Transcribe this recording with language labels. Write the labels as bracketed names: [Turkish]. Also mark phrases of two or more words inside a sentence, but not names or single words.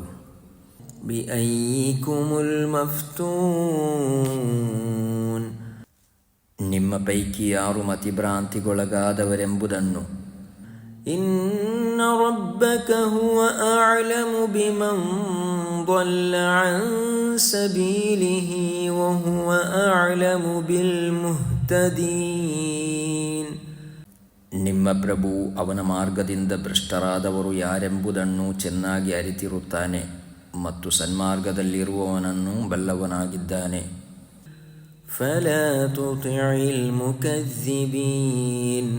[Arabic] بأييكم المفتون. [Kannada] ನಿಮ್ಮ ಪೈಕಿ ಯಾರು ಮತಿಭ್ರಾಂತಿಗೊಳಗಾದವರೆಂಬುದನ್ನು. [Arabic] إن ربك هو أعلم بمن ضل عن سبيله وهو أعلم بالمهتدين. [Kannada] ನಿಮ್ಮ ಪ್ರಭು ಅವನ ಮಾರ್ಗದಿಂದ ಭ್ರಷ್ಟರಾದವರು ಯಾರೆಂಬುದನ್ನು ಚೆನ್ನಾಗಿ ಅರಿತಿರುತ್ತಾನೆ ಮತ್ತು ಸನ್ಮಾರ್ಗದಲ್ಲಿರುವವನನ್ನು ಬಲ್ಲವನಾಗಿದ್ದಾನೆ. [Arabic] فلا تطع المكذبين.